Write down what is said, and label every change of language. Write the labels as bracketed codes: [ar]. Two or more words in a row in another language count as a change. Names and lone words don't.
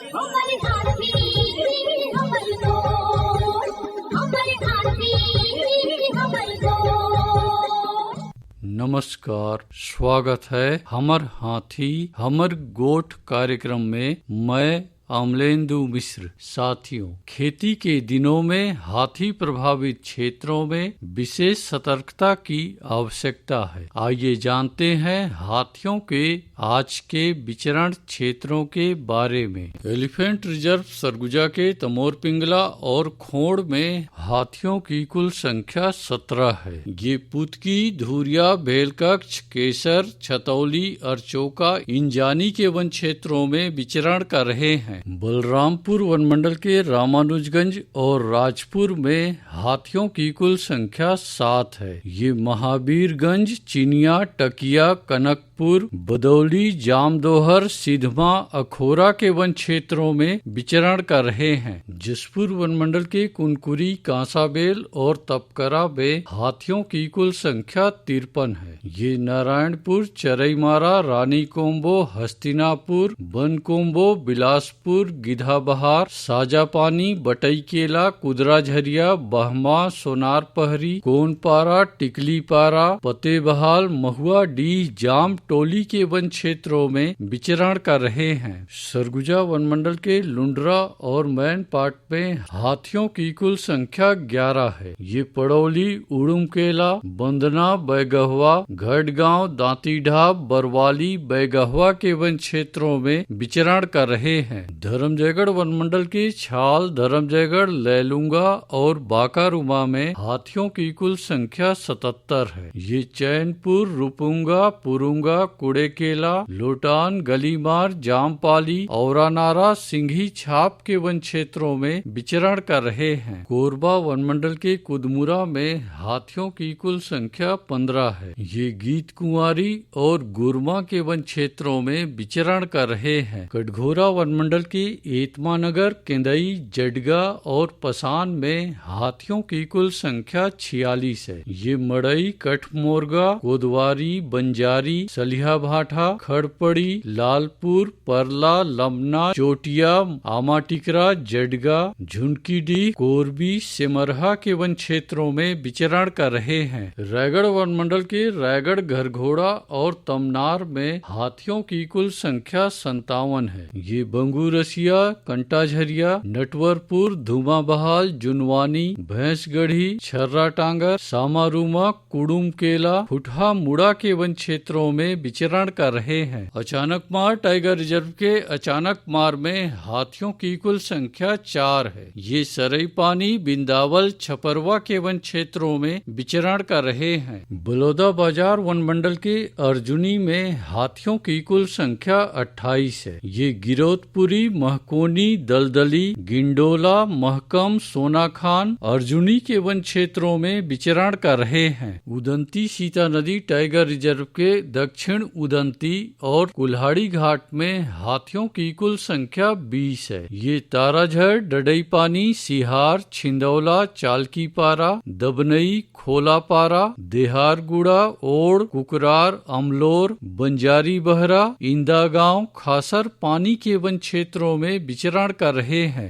[hi] हमारे हाथी हमारे दोस्त, हमारे हाथी हमारे दोस्त। नमस्कार, स्वागत है हमर हाथी हमर गोठ कार्यक्रम में। मैं अमलेंदु मिश्र। साथियों, खेती के दिनों में हाथी प्रभावित क्षेत्रों में विशेष सतर्कता की आवश्यकता है। आइए जानते हैं हाथियों के आज के विचरण क्षेत्रों के बारे में। एलिफेंट रिजर्व सरगुजा के तमोर पिंगला और खोड़ में हाथियों की कुल संख्या 17 है। ये पुतकी, धुरिया, बेलकक्ष, केसर, छतौली, अरचोका, इंजानी के वन क्षेत्रों में विचरण कर रहे हैं। बलरामपुर वनमंडल के रामानुजगंज और राजपुर में हाथियों की कुल संख्या 7 है। ये महावीरगंज, चिनिया, टकिया, कनकपुर, बदौली, जामदोहर, सिधमा, अखोरा के वन क्षेत्रों में विचरण कर रहे हैं। जसपुर वनमंडल के कुनकुरी, कांसाबेल और तपकरा में हाथियों की कुल संख्या 53 है। ये नारायणपुर, चरईमारा, रानी कोम्बो, हस्तिनापुर, बनकोम्बो, बिलासपुर, गिधाबहार, साजापानी, बटईकेला, कुदराझरिया, बहमा, सोनार पहरी, कोनपारा, टिकलीपारा, पतेबहाल, महुआ, डीह, जाम, टोली के वन क्षेत्रों में विचरण कर रहे हैं। सरगुजा वनमंडल के लुंड्रा और मैन पाट में हाथियों की कुल संख्या 11 है। ये पड़ौली, उड़ुमकेला, बंदना, बैगहवा, घड़गांव, दांतीढाब, बरवाली, बैगहवा के वन क्षेत्रों में विचरण कर रहे हैं। धर्मजयगढ़ वनमंडल के छाल, धर्मजयगढ़, लैलूंगा और बाकारुमा में हाथियों की कुल संख्या 77 है। ये चैनपुर, रुपुंगा, पुरुंगा, कुड़ेकेला, लोटान, गलीमार, जामपाली, औरानारा, सिंघी छाप के वन क्षेत्रों में विचरण कर रहे हैं। कोरबा वनमंडल के कुदमुरा में हाथियों की कुल संख्या 15 है। ये गीत कुंवारी और गुरमा के वन क्षेत्रों में विचरण कर रहे हैं। कटघोरा वनमंडल के एतमानगर, केंदई, जडगा और पसान में हाथियों की कुल संख्या 46 है। ये मड़ई, कठमोरगा, कोदवारी, बंजारी, सलिहा भाठा, खड़पड़ी, लालपुर, परला, लमना, चोटिया, आमाटिकरा, जडगा, झुनकीडी, कोरबी, सिमरहा के वन क्षेत्रों में विचरण कर रहे हैं। रायगढ़ वनमंडल के रायगढ़, घरघोड़ा और तमनार में हाथियों की कुल संख्या 57 है। ये बंगूरसिया, कंटाझरिया, नटवरपुर, धुमाबहाल, जुनवानी, भैंसगढ़ी, छर्राटांगर, सामारूमा, कुडुमकेला, फुटहा, मुड़ा के वन क्षेत्रों में विचरण कर रहे हैं। अचानकमार टाइगर रिजर्व के अचानकमार में हाथियों की कुल संख्या 4 है। ये सरईपानी, बिंदावल, छपरवा के वन क्षेत्रों में विचरण कर रहे हैं। बलौदा बाजार वनमंडल के अर्जुनी में हाथियों की कुल संख्या 28 है। ये गिरौदपुरी, महकोनी, दलदली, गिंडोला, महकम, सोनाखान, अर्जुनी के वन क्षेत्रों में विचरण कर रहे हैं। उदंती सीता नदी टाइगर रिजर्व के दक्षिण उदंती और कुल्हाड़ी घाट में हाथियों की कुल संख्या 20 है। ये ताराझर, डडईपानी, सिहार, छिंदौला, चालकीपारा, दबनई, खोलापारा, देहारगुड़ा, ओड़, कुकरार, अमलोर, बंजारी बहरा, इंदागांव, खासर पानी के वन क्षेत्रों में विचरण कर रहे हैं।